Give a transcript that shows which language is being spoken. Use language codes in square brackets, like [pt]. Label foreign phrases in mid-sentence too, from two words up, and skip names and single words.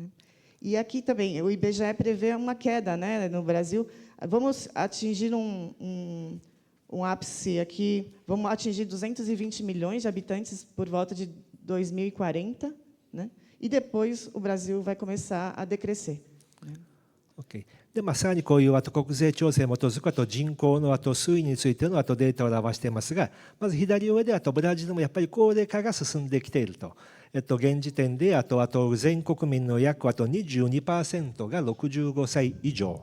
[pt] E aqui também o IBGE prevê uma queda, né, no Brasil. Vamos atingir um ápice aqui, vamos atingir 220 milhões de habitantes por volta de 2040, né? E depois o Brasil vai começar a decrescer. Okay. [ja] でさらにこういう国税調整に基づく人口の推移についてのデータを表していますが、まず左上でブラジルもやっぱり高齢化が進んできていると。現時点で全国民の約22% が65歳以上。